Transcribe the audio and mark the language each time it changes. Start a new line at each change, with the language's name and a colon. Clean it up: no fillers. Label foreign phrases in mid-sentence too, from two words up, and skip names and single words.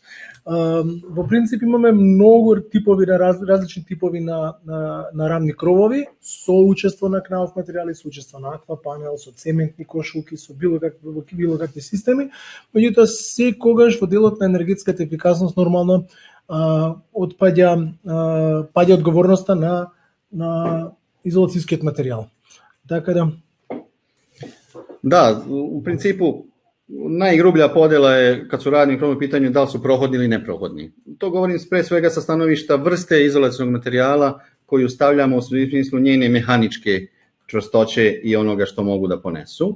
Macedonian: Во принцип имаме многу типови, различни типови на рамни кровови, со учество на КНАУФ материјали, со учество на аква панел, со цементни кошулки, со било какви системи, меѓутоа секогаш во делот на енергетската ефикасност нормално паѓа одговорноста на изолацијскиот материјал. Така да.
Serbian: Da, u principu najgrublja podjela je kad su radni krovovi u pitanju da li su prohodni ili neprohodni. To govorim pre svega sa stanovišta vrste izolacijnog materijala koju stavljamo u smislu njene mehaničke čvrstoće i onoga što mogu da ponesu.